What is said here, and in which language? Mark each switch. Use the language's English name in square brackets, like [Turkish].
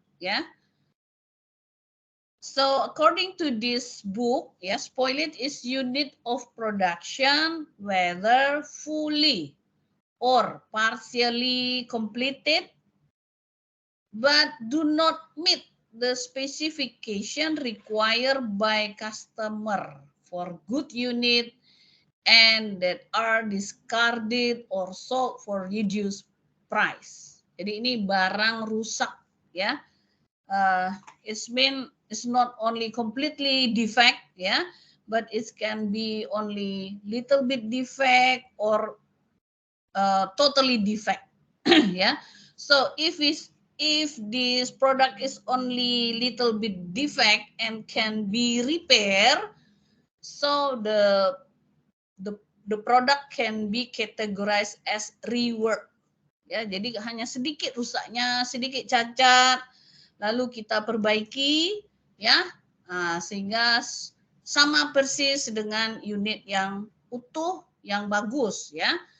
[English] Ya, so according to this book, ya, spoilage is unit of production whether fully or partially completed but do not meet the specification required by customer for good unit and that are discarded or sold for reduced price. [Indonesian] Jadi ini barang rusak, ya. [English] It's not only completely defect, ya, but it can be only little bit defect or totally defect. Yeah, so if this product is only little bit defect and can be repaired, so the product can be categorized as rework. [Indonesian] Ya, jadi hanya sedikit rusaknya, sedikit cacat, lalu kita perbaiki, ya, sehingga sama persis dengan unit yang utuh, yang bagus, ya.